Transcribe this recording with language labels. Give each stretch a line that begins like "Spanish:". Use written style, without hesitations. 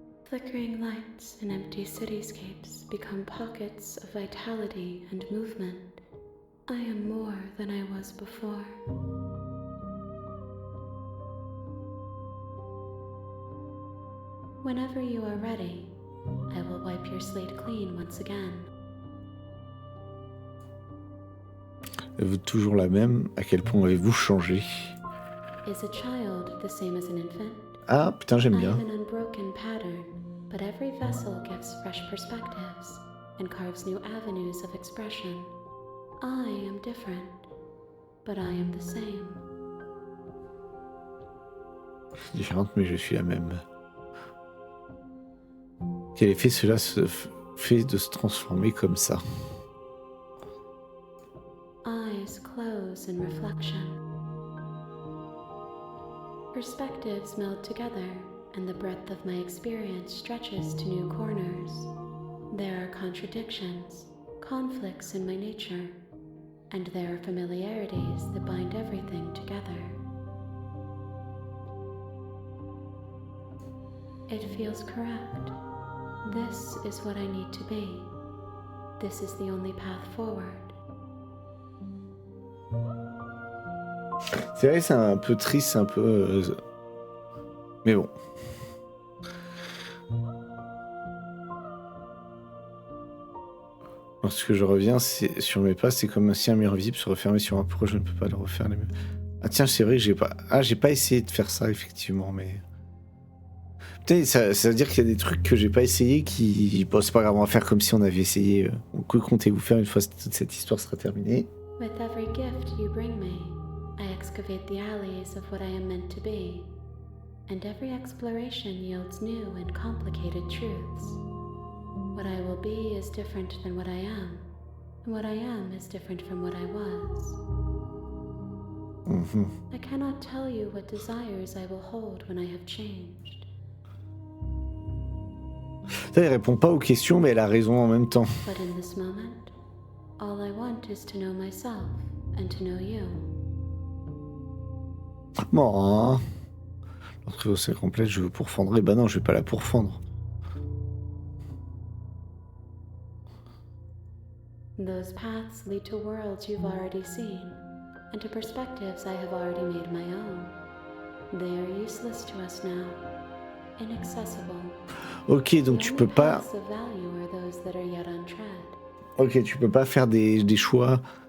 English: Flickering lights in empty cityscapes become pockets of vitality and movement. I am more than I was before. Whenever you are ready, I will wipe your slate clean once again.
French: Vous êtes toujours la même. À quel point avez-vous changé?
English: Is a child the same as an infant?
French: Ah, putain, j'aime
English: I
French: bien.
English: have an unbroken pattern, but every vessel gives fresh perspectives and carves new avenues of expression. I am different, but I am the same.
French: Différente, mais je suis la même. Quel effet cela fait de se transformer comme ça?
English: Eyes close in reflection. Perspectives meld together, and the breadth of my experience stretches to new corners. There are contradictions, conflicts in my nature, and there are familiarities that bind everything together. It feels correct. This is what I need to be. This is the only path forward.
French: C'est vrai, c'est un peu triste, un peu... Mais bon. Lorsque je reviens sur mes pas, c'est comme si un mur visible se refermait sur moi. Pourquoi je ne peux pas le refaire les murs? Ah tiens, c'est vrai que j'ai pas... Ah, j'ai pas essayé de faire ça, effectivement, mais... Putain, ça veut dire qu'il y a des trucs que j'ai pas essayé qui... Bon, c'est pas grave, on va faire comme si on avait essayé. Que comptez-vous faire une fois que toute cette histoire sera terminée?
English: With every gift you bring me, I excavate the alleys of what I am meant to be, and every exploration yields new and complicated truths. What I will be is different than what I am, and what I am is different from what I was. I cannot tell you what desires I will hold when I have changed.
French: Ça, elle répond pas aux questions, mais elle a raison en même temps.
English: But in this moment, all I want is to know myself and to know you.
French: Bon, hein. Lorsque c'est complète, je veux pourfendre. Eh ben non, je vais pas la pourfendre.
English: Those paths lead to worlds you've already seen, and to perspectives I have already made my own. They are useless to us now, inaccessible.
French: Ok, donc tu peux pas...
English: The only paths of value are those that are yet untread.
French: Ok, tu peux pas faire des choix...